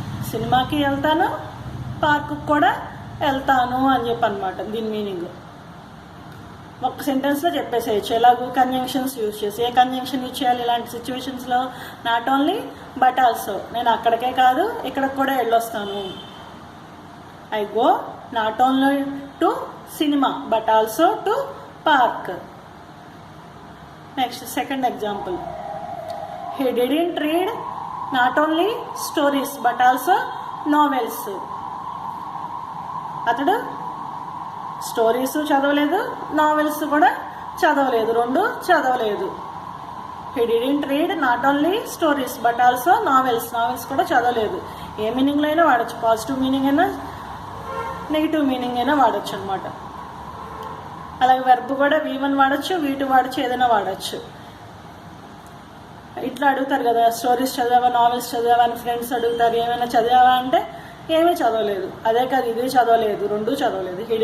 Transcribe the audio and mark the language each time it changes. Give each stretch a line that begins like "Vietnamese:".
Telugu: సినిమాకి వెళ్తాను, పార్కుకి కూడా వెళ్తాను అని చెప్పి అనమాట. దీని మీనింగ్ ఒక్క సెంటెన్స్లో చెప్పేసేయచ్చు. ఎలాగో కంజంక్షన్స్ యూజ్ చేసి. ఏ కంజంక్షన్ యూజ్ చేయాలి ఇలాంటి సిచ్యువేషన్స్లో?
English: Not only but also.
Telugu: నేను అక్కడికే కాదు ఇక్కడికి కూడా వెళ్ళొస్తాను.
English: I go not only to cinema but also to park. Next, second example. He didn't read not only stories but also novels.
Telugu: అతడు స్టోరీస్ చదవలేదు, నావెల్స్ కూడా చదవలేదు, రెండు చదవలేదు.
English: He didn't read not only stories but also novels.
Telugu: Novels కూడా చదవలేదు. ఏ మీనింగ్లో అయినా వాడచ్చు. పాజిటివ్ మీనింగ్ అయినా నెగిటివ్ మీనింగ్ అయినా వాడచ్చు అనమాట. అలాగే వెర్బ్ కూడా V1 వాడచ్చు, V2 వాడచ్చు, ఏదైనా వాడచ్చు. ఇట్లా అడుగుతారు కదా, స్టోరీస్ చదివావా, నావెల్స్ చదివావా అని ఫ్రెండ్స్ అడుగుతారు. ఏమైనా చదివావా అంటే ఏమీ చదవలేదు. అదే కాదు ఇది చదవలేదు, రెండు చదవలేదు.